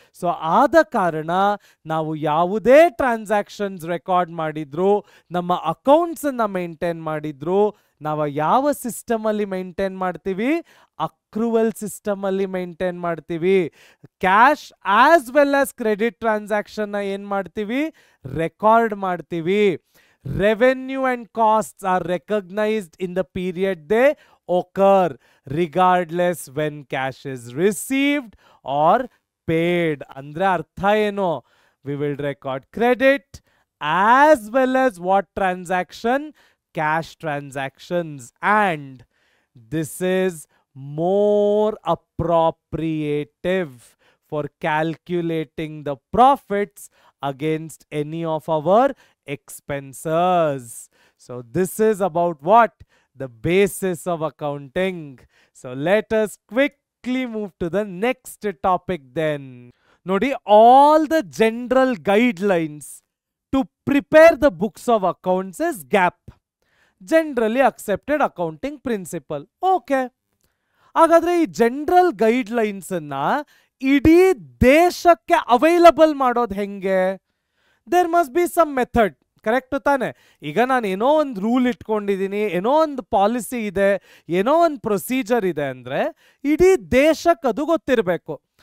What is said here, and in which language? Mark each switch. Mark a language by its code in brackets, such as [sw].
[kn] So ಆದ ಕಾರಣ ನಾವು ಯಾವುದೇ ಟ್ರಾನ್ಸಾಕ್ಷನ್ಸ್ ರೆಕಾರ್ಡ್ ಮಾಡಿದ್ರು, ನಮ್ಮ ಅಕೌಂಟ್ಸ್ ಅನ್ನ ಮೇಂಟೈನ್ ಮಾಡಿದ್ರು, ನಾವು ಯಾವ ಸಿಸ್ಟಮ್ ಅಲ್ಲಿ ಮೇಂಟೈನ್ ಮಾಡ್ತೀವಿ? ಅಕ್ರೂವಲ್ ಸಿಸ್ಟಮ್ ಅಲ್ಲಿ ಮೇಂಟೈನ್ ಮಾಡ್ತೀವಿ. [en] cash as well as credit transaction [kn] ಏನ್ ಮಾಡ್ತೀವಿ? ರೆಕಾರ್ಡ್ ಮಾಡ್ತೀವಿ. [en] Revenue and costs are recognized in the period they occur, regardless when cash is received or paid. [kn] Andre artha eno? [en] We will record credit as well as what transaction? Cash transactions. And this is more appropriative for calculating the profits against any of our expenses. So this is about what? The basis of accounting. So let us quickly move to the next topic then. Nodi, all the general guidelines to prepare the books of accounts is GAAP, generally accepted accounting principle. Okay. [kn] ಹಾಗಾದ್ರೆ ಈ general guidelines ಅನ್ನ ಇಡೀ ದೇಶಕ್ಕೆ available ಮಾಡೋದು ಹೆಂಗೆ? [en] there must be some method, [kn] correct ತಾನೆ? ಈಗ ನಾನು ಏನೋ ಒಂದು ರೂಲ್ ಇಟ್ಕೊಂಡಿದ್ದೀನಿ, ಏನೋ ಒಂದು ಪಾಲಿಸಿ ಇದೆ, ಏನೋ ಒಂದು ಪ್ರೊಸೀಜರ್ ಇದೆ ಅಂದ್ರೆ ಇಡೀ ದೇಶಕ್ಕೆ ಅದು ಗೊತ್ತಿರಬೇಕು.